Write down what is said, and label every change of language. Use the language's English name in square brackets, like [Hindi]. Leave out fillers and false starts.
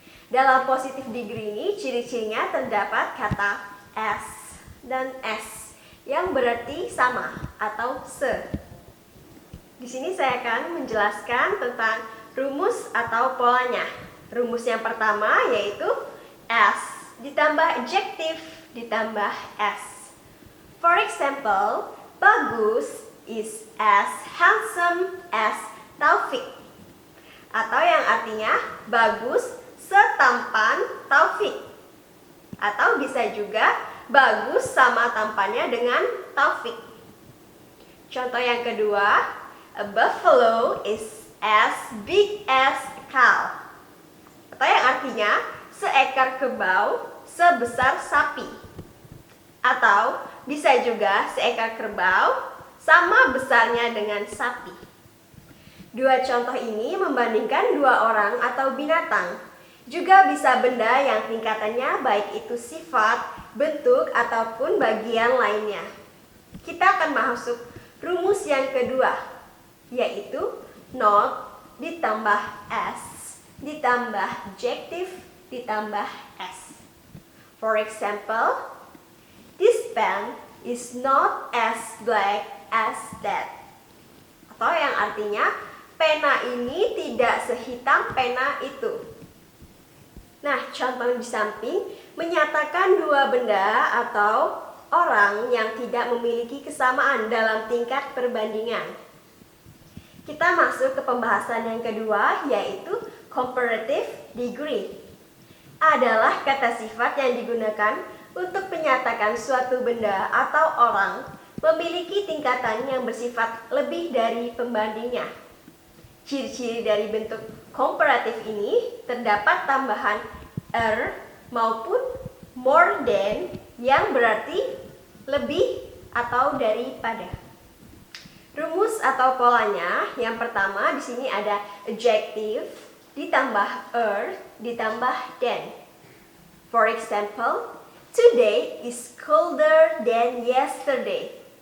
[Indonesian] Dalam positive degree ini ciri-cirinya terdapat kata as dan s yang berarti sama atau se. Di sini saya akan menjelaskan tentang rumus atau polanya. Rumus yang pertama yaitu as ditambah adjective ditambah s. [English] For example, Bagus is as handsome as Taufik. [Indonesian] Atau yang artinya Bagus setampan Taufik. Atau bisa juga Bagus sama tampannya dengan Taufik. Contoh yang kedua, [English] a buffalo is as big as a cow. [Indonesian] Atau yang artinya seekor kerbau sebesar sapi. Atau bisa juga seekor kerbau sama besarnya dengan sapi. Dua contoh ini membandingkan dua orang atau binatang. Juga bisa benda yang tingkatannya baik itu sifat, bentuk, ataupun bagian lainnya. Kita akan masuk rumus yang kedua, yaitu not ditambah s ditambah adjective ditambah s. [English] For example, this pen is not as black as that. [Indonesian] Atau yang artinya pena ini tidak sehitam pena itu. Nah, contoh di samping menyatakan dua benda atau orang yang tidak memiliki kesamaan dalam tingkat perbandingan. Kita masuk ke pembahasan yang kedua, yaitu comparative degree. Adalah kata sifat yang digunakan untuk menyatakan suatu benda atau orang memiliki tingkatan yang bersifat lebih dari pembandingnya. Ciri-ciri dari bentuk komparatif ini terdapat tambahan er maupun more than yang berarti lebih atau daripada. Rumus atau polanya yang pertama di sini ada adjective ditambah ditambah than. [English] For example, today is colder than yesterday.